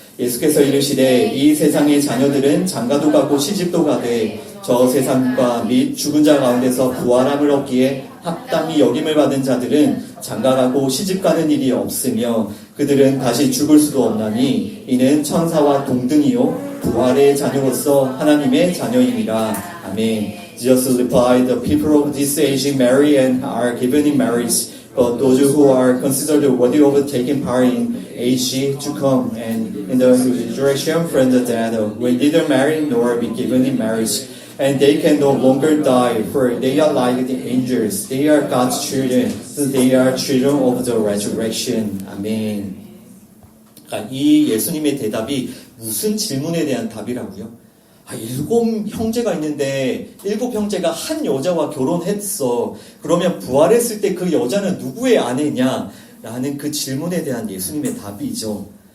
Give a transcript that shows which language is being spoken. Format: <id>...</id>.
<ko>예수께서 이르시되 이 세상의 자녀들은 장가도 가고 시집도 가되 저 세상과 및 죽은 자 가운데서 부활함을 얻기에 합당히 여김을 받은 자들은 장가가고 시집가는 일이 없으며 그들은 다시 죽을 수도 없나니 이는 천사와 동등이요 부활의 자녀로서 하나님의 자녀임이라. 아멘.</ko> <en>Jesus replied, the people of this age marry and are given in marriage, but those who are considered worthy of taking part in age to come and in the resurrection from the dead will neither marry nor be given in marriage, and they can no longer die, for they are like the angels. They are God's children, so they are children of the resurrection.</en> <ko>아멘. 이 예수님의 대답이 무슨 질문에 대한 답이라고요? 7형제가 있는데 7형제가 한 여자와 결혼했어. 그러면 부활했을 때 그 여자는 누구의 아내냐? 라는 그 질문에 대한 예수님의 답이죠.</ko>